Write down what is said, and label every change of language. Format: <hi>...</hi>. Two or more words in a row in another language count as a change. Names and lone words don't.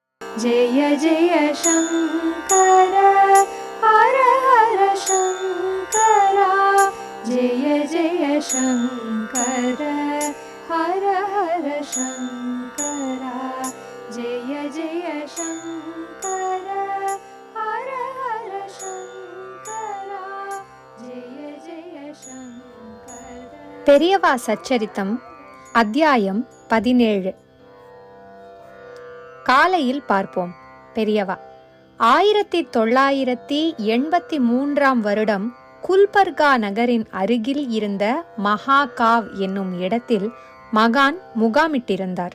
<sa>जय जय शंकर हर हर शंकर जय जय शंकर हर हर शंकर जय जय शंकर हर हर शंकर जय जय शंकर.</sa> <ta>பெரியவா சச்சரித்தம் அத்தியாயம் 17. காலையில் பார்ப்போம். பெரியவா 1983 வருடம் குல்பர்கா நகரின் அருகில் இருந்த மகாகாவ் என்னும் இடத்தில் மகான் முகாமிட்டிருந்தார்.</ta>